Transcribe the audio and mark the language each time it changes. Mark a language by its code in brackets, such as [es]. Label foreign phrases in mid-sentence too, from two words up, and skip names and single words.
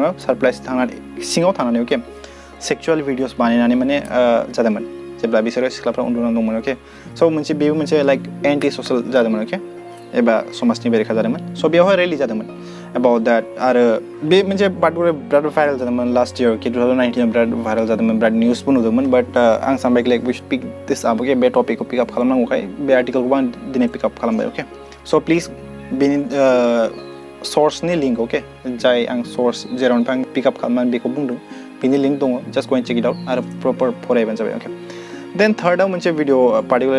[brx] उनाव सारप्राइज थांनानै सिङाव थांनानै ओके [en] sexual videos [brx] बानायनानै माने जादोंमोन जेब्ला बिसोरो सिख्लाफ्रा उन्दुनानै दंमोन ओके स' मोनसे बेबो मोनसे [en] like anti social [brx] जादोंमोन ओके एबा समाजनि बेरेखा जादोंमोन स' बेयावहाय रेलि जादोंमोन [en] about that [brx] आरो बे मोनसे बिराद भाइरेल जादोंमोन [en] last year [brx] कि 2019 आव बिराद भाइरेल जादोंमोन बिराद निउसबो नुदोंमन बाट आं सानबाय [en] like we should pick this up okay [brx] बे टपिकखौ पिकआप खालामनांगौखाय बे आर्टिकलखौबो आं दिनै पिकआप खालामबाय ओके स' प्लिज बेनि सर्सनि लिंक ओके जाय आं सर्स जेरावनिफ्राय आं पिकआप खालामनानै बेखौ बुंदों बिनि लिंक दङ [en] just go and check it out [brx] आरो प्रपर फरायबानो जाबाय [en] okay then [brx] थार्डआव मोनसे भिडिअ पार्टिकुलार